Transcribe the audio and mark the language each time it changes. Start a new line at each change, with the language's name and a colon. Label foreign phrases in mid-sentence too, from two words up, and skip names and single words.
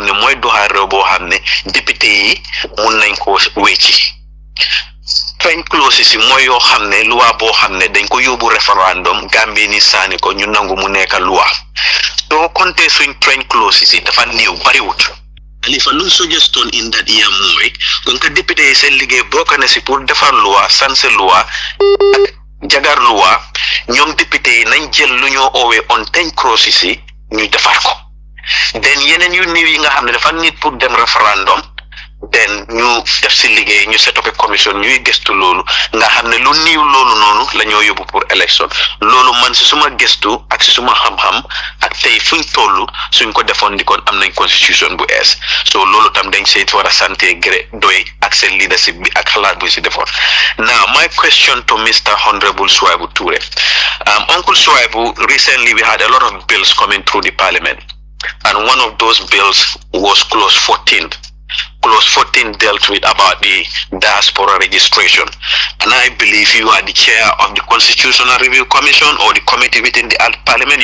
Wolof: ne mooy doxal réew boo xam ne député yi mun nañ ko wecci
English: entrenched clauses
Wolof: yi mooy yoo xam ne loi boo xam ne dañ ko yóbbu référendum Gambie ni saani ko ñu nangu mu nekk loi soo compté suñ
English: entrenched clauses
Wolof: yi dafa néew bariwut Halifa lu suggestion
English: in that year
Wolof: mooy kon ka député yi seen liggéey bokk na si pour defar loi sanse loi jagar loi ñoom député yi nañ jël lu ñoo oowee
English: entrenched clauses
Wolof: yi ñu defar ko den yeneen yu néew yi nga xam ne dafa nit pour dem référendum den ñu def si liggéey ñu
English: set up commission
Wolof: ñuy gëstu loolu nga xam ne lu niiw loolu noonu la ñoo yóbbu pour élection loolu man si suma gëstu ak si suma xam-xam ak tey fuñ toll suñ ko defoon di kon am nañ constitution bu ees so loolu tam dañ seet war a santé gré doy ak seen leadership bi ak xalaat bu si defoon
English: now my question to Mr. Honourable Suwaibou Touray Uncle Suwaibou, recently we had a lot of bills coming through the parliament and one of those bills was clause 14. Clause 14 dealt with about the diaspora registration, and I believe you are the chair of the Constitutional Review Commission or the committee within the Parliament.